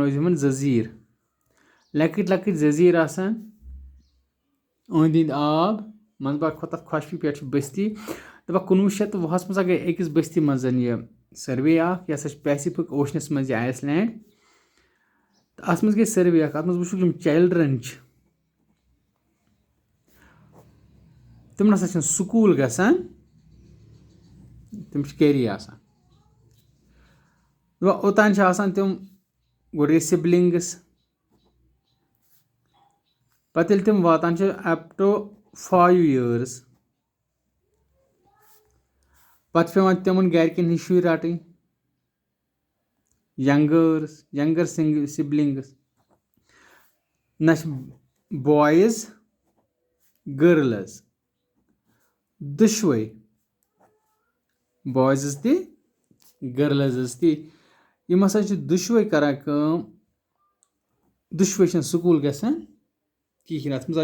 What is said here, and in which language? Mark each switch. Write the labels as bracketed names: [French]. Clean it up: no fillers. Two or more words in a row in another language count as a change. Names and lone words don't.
[Kashmiri] أسۍ یِمن زٔزیٖر لۄکٕٹۍ لۄکٕٹۍ زٔزیٖر آسان أنٛدۍ أنٛدۍ آب منٛزٕ باگ کھۄتہٕ تَتھ خۄشکی پٮ۪ٹھ چھِ بٔستی دَپان 1920 منٛز گٔے أکِس بٔستی منٛز یہِ سٔروے اکھ یہِ ہسا چھِ پیسِفِک اوشنَس منٛز یہِ آیس لینڈ تہٕ اَتھ منٛز گٔے سٔروے اکھ اَتھ منٛز وٕچھُکھ یِم چِلڈرن چھِ تِم نسا چھِنہٕ سکوٗل گژھان تِم چھِ گری آسان اوٚتان چھِ آسان تِم گۄڈٕ گٔے سِبلِنٛگٕس پَتہٕ ییٚلہِ تِم واتان چھِ [English] up to 5 years [Kashmiri] پَتہٕ چھِ پیٚوان تِمن گرِکٮ۪ن ہِنٛدۍ شُرۍ رَٹٕنۍ [English] younger siblings [Kashmiri] نہ چھِ [English] boys girls [Kashmiri] دۄشوے بویزٕز تہِ گٔرلٕزٕز تہِ یِم ہسا چھِ دۄشوے کران کٲم دۄشوے چھِنہٕ سکوٗل گژھان کِہینۍ اَتھ منٛز